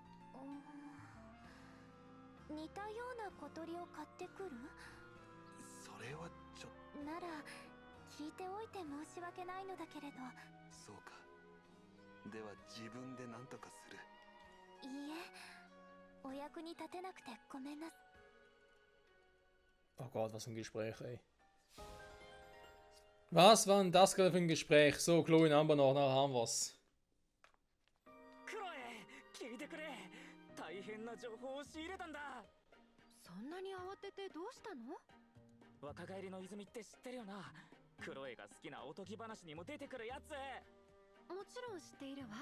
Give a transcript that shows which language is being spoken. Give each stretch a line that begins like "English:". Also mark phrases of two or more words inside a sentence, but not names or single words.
Japanese: 似たような小鳥を買ってくる？それはちょっと。なら聞いておいて申し訳ないのだけれど。そうか。では自分で何とかする。いいえ、お優役に立てなくてごめんな。
German: Oh Gott, was ein Gespräch, ey. Was war denn das gerade für ein Gespräch? So, Chloe und Amber noch, nachher haben wir's.
Japanese: クロエ、聞いてくれ。大変な情報を仕入れたんだ。そんなに慌ててどうしたの？若返りの泉って知ってるよな。クロエが好きなおとぎ話にも出てくるやつ。もちろん知っているわ。